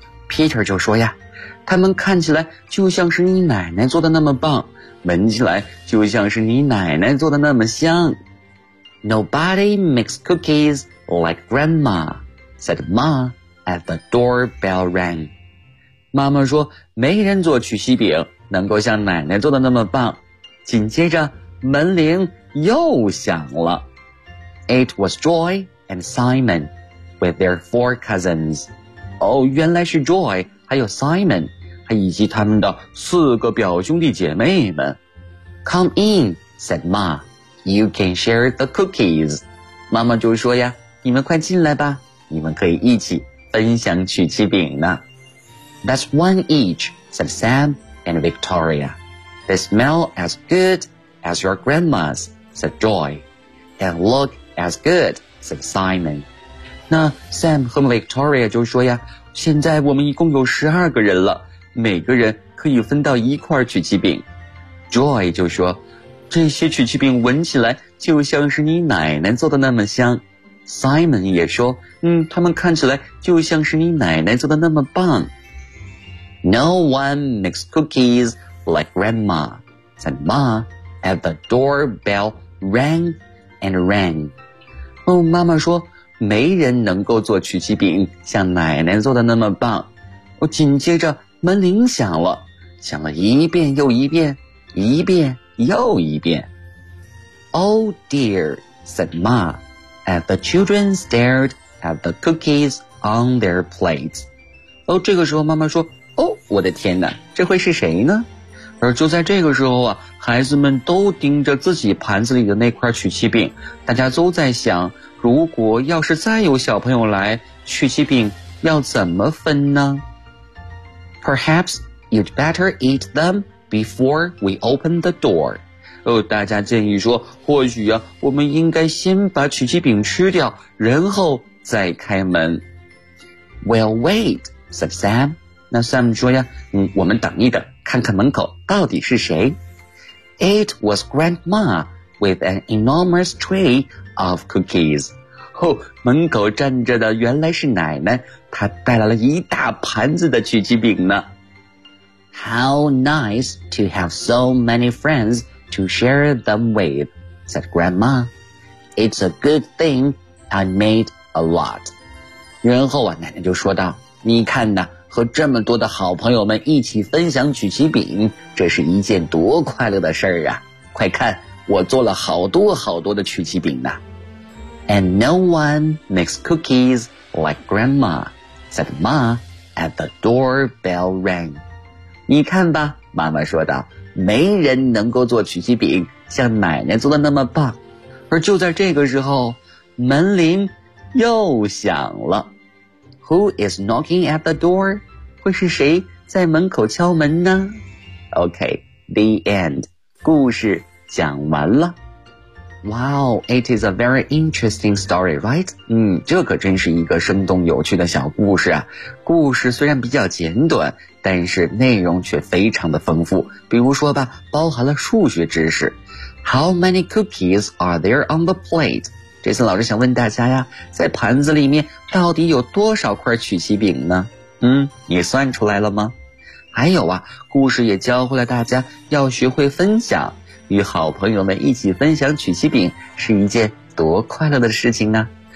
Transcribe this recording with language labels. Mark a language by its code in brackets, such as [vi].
[zh] Peter 就说呀，他们看起来就像是你奶奶做的那么棒，闻起来就像是你奶奶做的那么香。 [en] Nobody makes cookies like grandma, said Ma as the doorbell rang. [zh] 妈妈说，没人做曲奇饼能够像奶奶做的那么棒。紧接着，门铃又响了。 [en] It was Joy and Simon with their four cousins. [zh] 哦，原来是 Joy 还有 Simon 还以及他们的四个表兄弟姐妹们。 [en] Come in, said Ma. You can share the cookies. [zh] 妈妈就说呀，你们快进来吧，你们可以一起分享曲奇饼呢。 [en] That's one each, said Sam and Victoria. They smell as good as your grandma's, said Joy. And look as good, said Simon. [zh] 那 Sam 和 Victoria 就说呀，现在我们一共有十二个人了，每个人可以分到一块曲奇饼。 Joy 就说，这些曲奇饼闻起来就像是你奶奶做的那么香。 Simon 也说，他们看起来就像是你奶奶做的那么棒。 [en] No one makes cookies like grandma, said Ma as the doorbell rang and rang. [zh] 哦，妈妈说没人能够做曲奇饼像奶奶做的那么棒。我紧接着门铃响了，响了一遍又一遍，一遍又一遍。 [en] Oh dear, said Ma, as the children stared at the cookies on their plates. [zh] 哦，这个时候妈妈说，哦，我的天哪，这会是谁呢？而就在这个时候啊，孩子们都盯着自己盘子里的那块曲奇饼，大家都在想，如果要是再有小朋友来，曲奇饼要怎么分呢？ [en] Perhaps you'd better eat them before we open the door. [zh] 哦，大家建议说，或许啊，我们应该先把曲奇饼吃掉，然后再开门。 [en] We'll wait, said Sam. [zh] 那 Sam 说呀，我们等一等，看看门口到底是谁。 [en] It was Grandma with an enormous tray of cookies. [zh] 哦，门口站着的原来是奶奶，她带来了一大盘子的曲奇饼呢。 [en] How nice to have so many friends to share them with, said Grandma. It's a good thing I made a lot. [zh] 然后啊，奶奶就说道，你看呢，和这么多的好朋友们一起分享曲奇饼，这是一件多快乐的事儿啊！快看，我做了好多好多的曲奇饼呢。 [en] And no one makes cookies like grandma, said Ma as the doorbell rang. [zh] 你看吧，妈妈说道，没人能够做曲奇饼像奶奶做的那么棒。而就在这个时候，门铃又响了。 [en] Who is knocking at the door? [zh] 会是谁在门口敲门呢？ [en] OK, the end. [zh] 故事讲完了。 [en] Wow, it is a very interesting story, right? [zh] 这可真是一个生动有趣的小故事啊。故事虽然比较简短，但是内容却非常的丰富。比如说吧，包含了数学知识。 [en] How many cookies are there on the plate? [zh] 这次老师想问大家呀，在盘子里面到底有多少块曲奇饼呢？你算出来了吗？还有啊，故事也教会了大家要学会分享，与好朋友们一起分享曲奇饼是一件多快乐的事情呢。